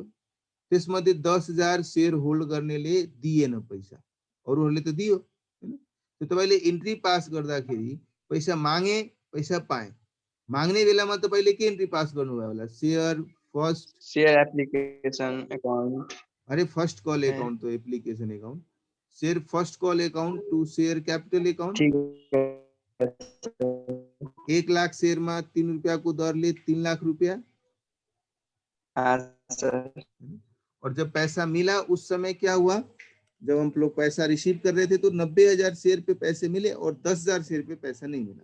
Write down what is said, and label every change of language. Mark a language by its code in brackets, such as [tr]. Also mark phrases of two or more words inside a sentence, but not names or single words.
[ne] त्यसमध्ये 10,000 [en] share hold [ne] गर्नेले दिएन पैसा, अरूहरूले त दियो हैन। त्यो तपाईले [en] entry pass [ne] गर्दाखेरि पैसा मागे पैसा पाए, माग्ने बेलामा तपाईले के [en] entry pass [ne] गर्नुभयो होला? [en] share first share application account, अरे first call account तो application account, share first call account to share capital account. [hi] ठीक है [ne] 1 लाख शेयर में 3 रुपया को दर ले 3 लाख रुपया। सर। [hi] और जब पैसा मिला उस समय क्या हुआ? जब हम लोग पैसा रिसीव कर रहे थे तो 90,000 शेयर पे पैसे मिले और 10,000 शेयर पे पैसा नहीं मिला।